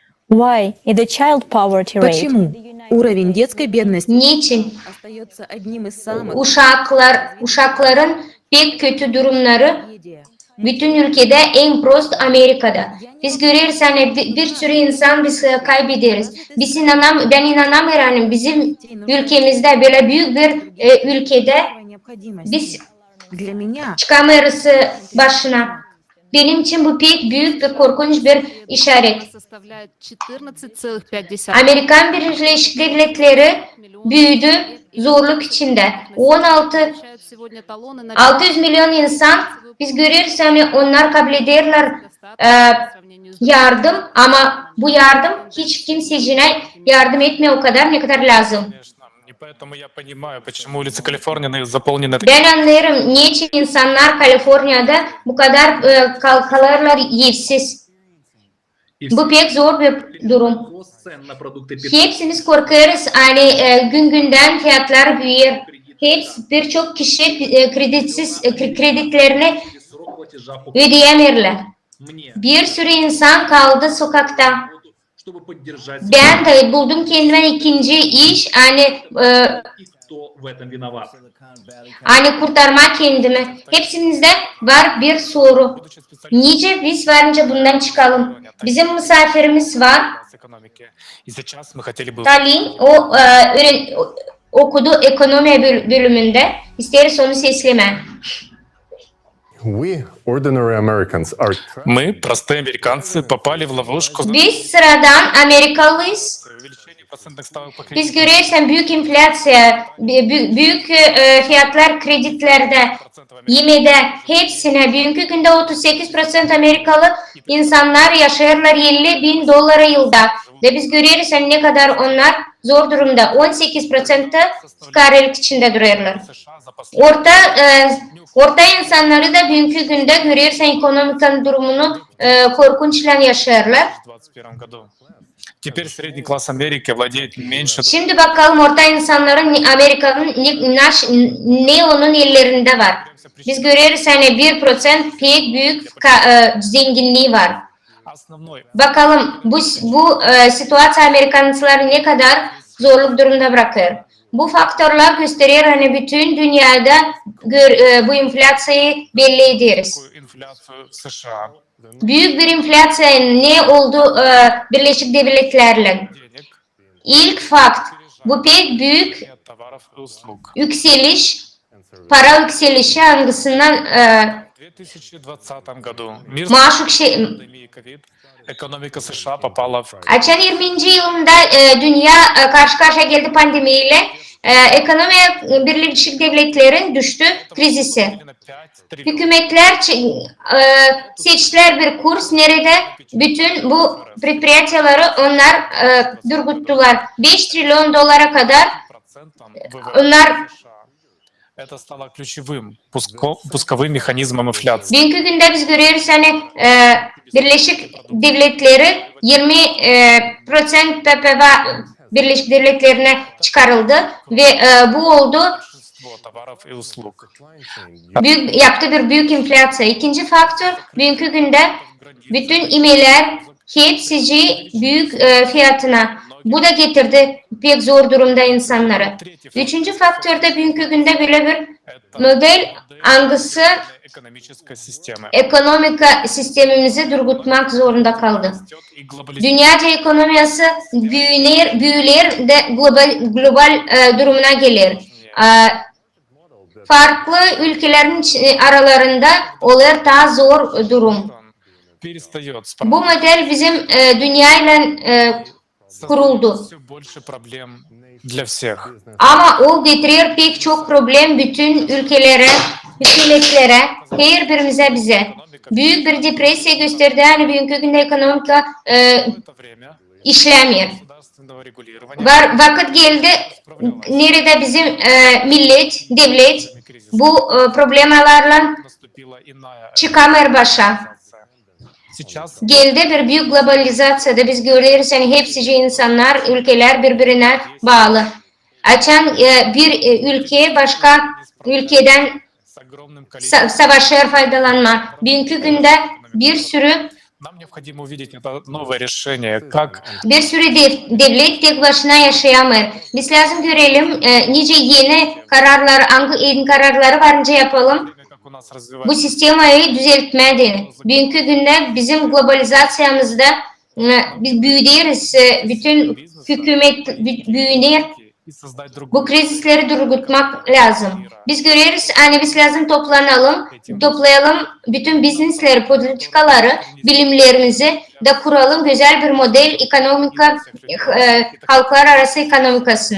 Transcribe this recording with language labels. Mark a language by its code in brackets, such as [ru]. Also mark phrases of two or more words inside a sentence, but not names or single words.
[ru] Почему уровень детской бедности [gag] Niçin? [ru] остается одним из самых [gag] Uşakların pek kötü durumları bütün ülkede en prost Amerika'da. Biz görürüz hani bir sürü insan biz kaybederiz. Ben inanamıyorum bizim ülkemizde böyle büyük bir ülkede biz [ru] для меня [gag] çıkamıyoruz başına. Benim için bu pek büyük ve korkunç bir işaret. [ru] составляет 14,5 [gag] Amerikan Birleşik Devletleri büyüdü zorluk içinde. 600 milyon insan biz görüyoruz hani onlar kabul ederler yardım ama bu yardım hiç kimsecine yardım etmiyor o kadar ne kadar lazım. [ru] Конечно. И поэтому я понимаю, почему улицы Калифорнии заполнены [gag] Ben anlıyorum niçin insanlar Kaliforniya'da bu kadar kalırlar evsiz. [ru] И [gag] Bu pek zor bir durum. [ru] рост цен на продукты питания, [gag] Hepsimiz korkuyoruz. Hani gün günden fiyatlar büyür. Hepsi birçok kişi kreditlerini [ru] срок платежа по [gag] ödeyemiyorlar. [ru] мне, [gag] Bir sürü insan kaldı sokakta. [ru] чтобы поддержать [gag] Ben de buldum kendime ikinci iş. Hani [ru] и кто в этом виноват. [gag] kurtarmak kendimi. Hepsimizde var bir soru. Nice biz varınca bundan çıkalım. Bizim misafirimiz var. [ru] с экономики. И сейчас мы хотели бы [gag] Talin okudu ekonomi bölümünde. İsteriz onu sesleme. [en] We, ordinary Americans, are [ru] мы, простые американцы, попали в ловушку [gag] Biz sıradan Amerikalıyız. [ru] увеличения процентных ставок по [gag] Biz [ru] кредитам. [gag] görüyorsan büyük enflasya, büyük fiyatlar kreditlerde, yemede hepsine bugünkü günde 38% Amerikalı insanlar yaşarlar 50 bin dolara yılda. Ve biz görüyoruz hani ne kadar onlar zor durumda. 18% fukarılık içinde duruyorlar. [ru] США за последние [gag] Orta insanları da bugünkü günde görüyorsan ekonomik durumunu korkunçla yaşarlar. [ru] 2021 году. Теперь средний класс Америки владеет меньше [gag] Şimdi bakalım orta insanların Amerika'nın ne onun ellerinde var. Biz görüyoruz hani 1% pek büyük zenginliği var. [ru] основной. [gag] Bakalım bu situasyon Amerikanlıları ne kadar zorluk durumda bırakır. Bu faktörler gösteriyor hani bütün dünyada bu enflasyayı belli ederiz. [ru] Такую инфляцию США. [gag] Büyük bir enflasya ne oldu Birleşik Devletler'le? [ru] Денег [gag] İlk fakt bu pek büyük [ru] нет товаров и услуг. [gag] yükseliş, para yükselişi hangisinden [ru] В 2020 году мир с [gag] maaş yükseliş. [ru] пандемией COVID, экономика США попала в [gag] Açan 20. yılında dünya karşı karşıya geldi pandemiyle. Ekonomi Birleşik Devletler'in düştü krizisi. [ru] на 5 триллионов. [gag] Hükümetler seçtiler bir kurs nerede bütün bu предприятияları onlar durguttular. 5 trilyon dolara kadar [ru] Процентом ВВП [gag] onlar [ru] США. Это стало ключевым пусковым механизмом инфляции. [gag] bugünkü günde biz görüyoruz hani Birleşik Devletleri 20% PPV Birleşik Devletlerine çıkarıldı ve bu oldu [ru] Большинство tоваров и услуг. [gag] yaptığı bir büyük enflasyon. İkinci faktör bugünkü günde bütün imeller hepsi büyük fiyatına. Bu da getirdi pek zor durumda insanları. Üçüncü faktör de bugünkü günde böyle bir model hangisi [ru] Экономическая система. [gag] ekonomik sistemimizi durgutmak zorunda kaldı. [ru] И глобализация. [gag] Dünyaca ekonomisi büyüler de global durumuna gelir. Farklı ülkelerin aralarında olur daha zor durum. [ru] Перестает [gag] Bu model bizim dünyayla kuruldu. [ru] Все больше проблем для всех. [gag] Ama o getiriyor pek çok problem bütün ülkelere, hükümetlere, her birimize bize. Büyük bir depresya gösterdi. Yani bugünkü günde ekonomik [ru] Это время [gag] işlemiyor. [ru] государственного регулирования [gag] Vakit geldi nerede bizim millet, devlet bu problemlerle [ru] наступила иная [gag] çıkamıyor başa. [ru] Сейчас [gag] Geldi bir büyük globalizasyada biz görüyoruz yani hepsi insanlar, ülkeler birbirine bağlı. Açan bir ülke başka ülkeden [ru] с огромным количеством [gag] savaşlar faydalanma. Bugünkü günde bir sürü [ru] Нам необходимо увидеть это новое решение, как [gag] Bir sürü devlet tek başına yaşayamır. Biz lazım görelim nice yeni kararlar, hangi kararları varınca yapalım. [ru] как у нас [gag] Bu [ru] развивается [gag] sistemayı düzeltmelidir. Bugünkü günde bizim globalizasyamızda biz büyüdüyoruz. Bütün hükümet büyünür. [ru] и soздать другую [gag] Bu krizleri durgutmak lazım. Biz görüyoruz hani biz lazım toplayalım bütün biznesleri, politikaları, bilimlerimizi de kuralım güzel bir model halklar arası ekonomikasını.